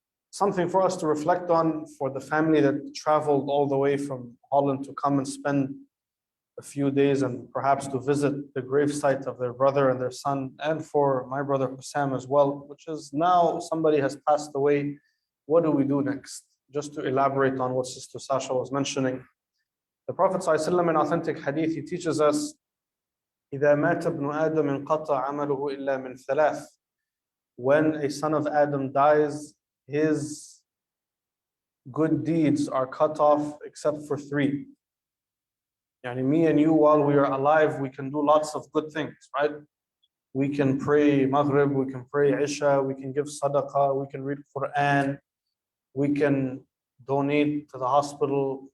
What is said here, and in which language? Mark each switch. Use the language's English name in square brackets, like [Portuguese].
[English] Something for us to reflect on for the family that traveled all the way from Holland to come and spend a few days and perhaps to visit the gravesite of their brother and their son, and for my brother Hussam as well, which is now somebody has passed away. What do we do next? Just to elaborate on what Sister Sasha was mentioning. The Prophet ﷺ in authentic hadith, he teaches us, [Arabic] إِذَا مَاتَ ابْنُ آدَمٍ انْقَطَعَ عَمَلُهُ إِلَّا مِنْ ثَلَاثٍ. [English] When a son of Adam dies, his good deeds are cut off except for three. Yani me and you, while we are alive, we can do lots of good things, right? We can pray Maghrib, we can pray Isha, we can give Sadaqah, we can read Quran, we can donate to the hospital.